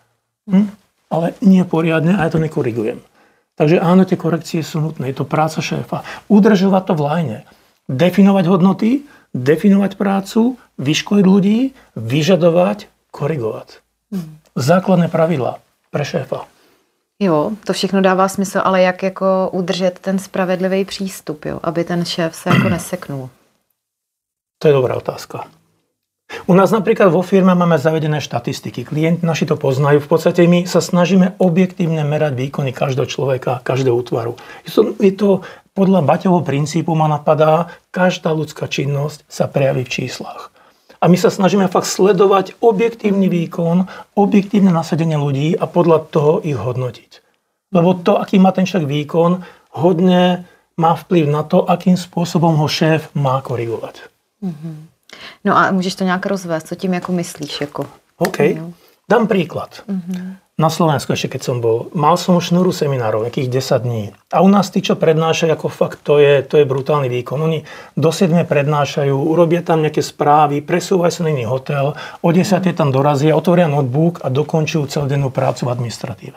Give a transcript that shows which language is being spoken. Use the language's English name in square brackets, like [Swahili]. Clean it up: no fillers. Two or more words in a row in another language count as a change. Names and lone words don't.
[Slovak] Ale nie poriadne a ja to nekorigujem. Takže áno, tie korekcie sú nutné. Je to práca šéfa. Udržovať to v lajne. Definovať hodnoty, definovať prácu, vyškoliť ľudí, vyžadovať, korigovať. Základné pravidlá pre šéfa. [Czech] Jo, to všechno dává smysl, ale jak jako udržet ten spravedlivý přístup, jo, aby ten šéf se jako neseknul? [Slovak] To je dobrá otázka. U nás napríklad vo firme máme zavedené štatistiky. Klienti naši to poznajú. V podstate my sa snažíme objektívne merať výkony každého človeka, každého útvaru. Je to podľa Baťovho princípu ma napadá, každá ľudská činnosť sa prejaví v číslach. A my sa snažíme fakt sledovať objektívny výkon, objektívne nasadenie ľudí a podľa toho ich hodnotiť. Lebo to, aký má ten človek výkon, hodne má vplyv na to, akým spôsobom ho šéf má korigovať. [Czech] No a můžeš to nějak rozvést, co tím jako myslíš? Jako? [Slovak] OK. Dám príklad. Na Slovensku ešte keď som bol, mal som šnúru seminárov, nejakých 10 dní. A u nás tí, čo prednášajú, ako fakt, to je brutálny výkon. Oni do 7 prednášajú, urobia tam nejaké správy, presúvajú sa na iný hotel, o 10 tam dorazia, otvoria notebook a dokončujú celodennú prácu v administratíve.